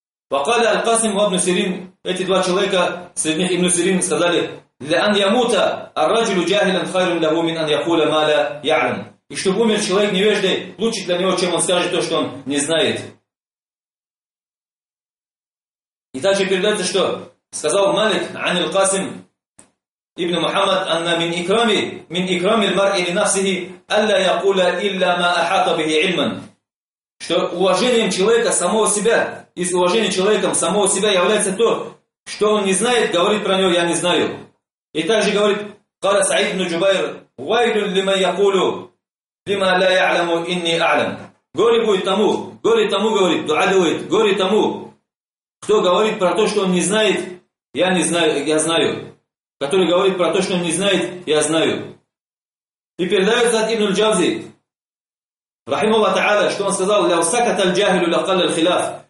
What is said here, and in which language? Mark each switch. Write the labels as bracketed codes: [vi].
[ru] Ва кала аль-касим ва ибн Сирин, эти два человека, среди них ибн Сирин, сказали [ar] لأن يموت الرجل جاهلا خير له من أن يقول ما لا يعلم. [ru] И чтобы умер человек невежды, лучше для него, чем он скажет то, что он не знает. И также передается, что сказал Малик [ar] عن القاسم ابن محمد أن من إكرام المرء لنفسه ألا يقول إلا ما أحاط به علما. [ru] Что уважением человека самого себя, и с уважением человеком самого себя является то, что он не знает, говорит про него я не знаю. И также говорит [ar] قَالَ سَعِيدُ بْنُ جُبَيْرُ وَيْلٌ لِمَا يَقُولُ لِمَا لَا يَعْلَمُ إِنِّي أَعْلَمُ. [ru] Горе тому, говорит, дуадывает, горе тому, кто говорит про то, что он не знает, я не знаю, я знаю. Который говорит про то, что он не знает, я знаю. И передается от Ибн Джавзи, [ar] رحمه الله تعالى, [ru] что он сказал [ar] لَوْ سَكَتَ الْجَاهِلُ لَقَلَّ الْخِلَافِ.